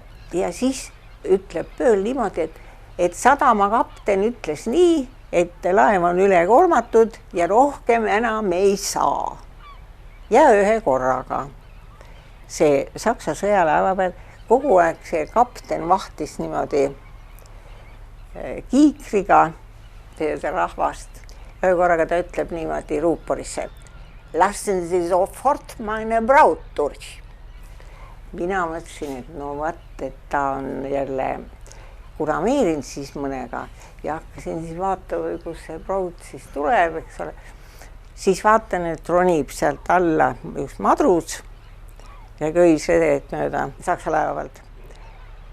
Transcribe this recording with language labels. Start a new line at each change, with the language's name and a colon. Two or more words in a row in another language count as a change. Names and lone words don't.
Estonian: Ja siis ütleb Pööl niimoodi, et sadama kapten ütles nii, et laev on üle kormatud ja rohkem enam ei saa. Ja ühe korraga see Saksa sõjalaeva peal kogu aeg see kapten vahtis niimoodi kiikriga rahvast. Ühe korraga ta ütleb niimoodi ruuporisse.
German: Lassen Sie sofort meine Braut durch.
Estonian: Mina mõtlesin, et et ta on jälle kurameerinud siis mõnega ja hakkasin siis vaatama, kus see braut siis tuleb, eks ole. Siis vaatan, et ronib sealt alla üks madrus ja köis vedet mööda Saksa laevalt.